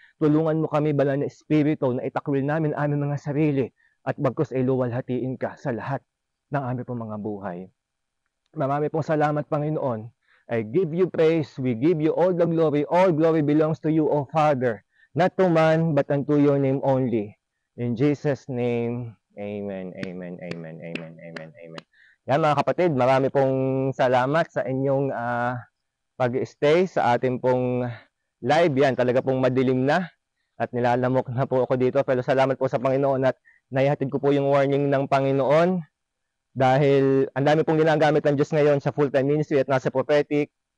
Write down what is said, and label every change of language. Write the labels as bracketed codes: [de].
[tl] Tulungan mo kami, banal na Espiritu, na itakwil namin aming mga sarili at bagkus ay luwalhatiin ka sa lahat ng aming mga buhay. Marami pong salamat, Panginoon. [en] I give you praise. We give you all the glory. All glory belongs to you, O Father. Not to man, but unto your name only. In Jesus' name, amen, amen, amen, amen, amen, amen. [tl] Yan mga kapatid, marami pong salamat sa inyong pag-stay sa ating pong live. Yan, talaga pong madilim na at nilalamok na po ako dito. Pero salamat po sa Panginoon at naihatid ko po yung warning ng Panginoon dahil ang dami pong ginagamit ng Diyos ngayon sa full-time ministry at nasa prophetic.